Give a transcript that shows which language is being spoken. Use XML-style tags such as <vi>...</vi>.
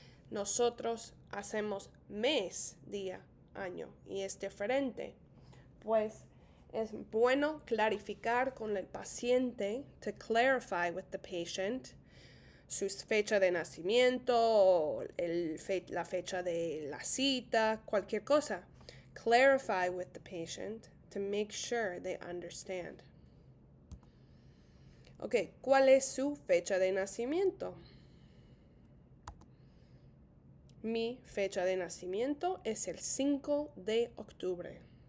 <es>Nosotros hacemos mes, día, año y es diferente. Pues es bueno clarificar con el paciente,</es> <en>to clarify with the patient,</en> <es>su fecha de nacimiento, la fecha de la cita, cualquier cosa.</es> <en>Clarify with the patient to make sure they understand.</en> <es>Ok, ¿cuál es su fecha de nacimiento? Mi fecha de nacimiento es el 5 de octubre.</es>